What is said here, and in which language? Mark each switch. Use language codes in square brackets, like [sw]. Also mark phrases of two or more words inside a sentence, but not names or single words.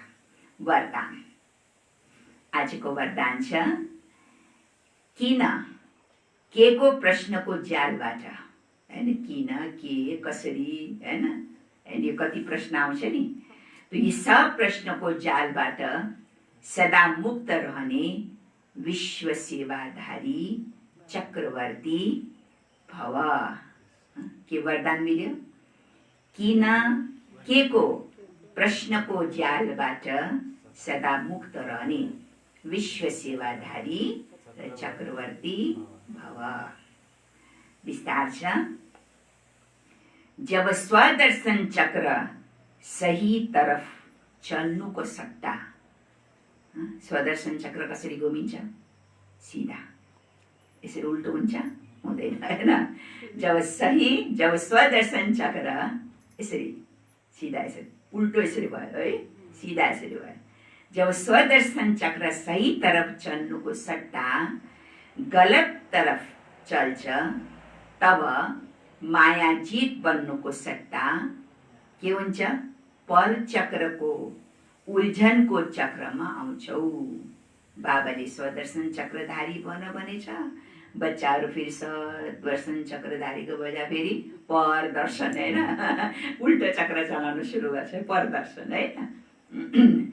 [ne] वरदान। आजको वरदान छ, किन के को प्रश्नको जालबाट, हैन, किन, के, कसरी, हैन, अनि कति प्रश्न आउँछ नि, यी सब प्रश्नको जालबाट सदा मुक्त रहने विश्व सेवाधारी चक्रवर्ती भव। के वरदान मिल्यो? किन के को प्रश्नको जालबाट सदा मुक्त रहने विश्व सेवाधारी र चक्रवर्ती भव। विस्तार छ। जब स्वदर्शन चक्र सही तरफ चल्नुको सट्टा, स्वदर्शन चक्र कसरी घुमिन्छ? सिधा, यसरी उल्टो हुन्छ? हुँदैन, हैन। जब स्वदर्शन चक्र यसरी सिधा, यसरी उल्टो यसरी भयो है, सिधा यसरी भयो। जब स्वदर्शन चक्र सही तरफ चल्नुको सट्टा गलत तरफ चल्छ, तब माया जीत बन्नुको सट्टा के हुन्छ? पर चक्रको उल्झनको चक्रमा आउँछौ। बाबाले स्वदर्शन चक्रधारी बन भनेछ। बच्चाहरू फेरि स्वदर्शन चक्रधारीको बजा फेरि पर दर्शन, हैन, उल्टो चक्र चलाउन सुरु गर्छ, पर दर्शन, हैन।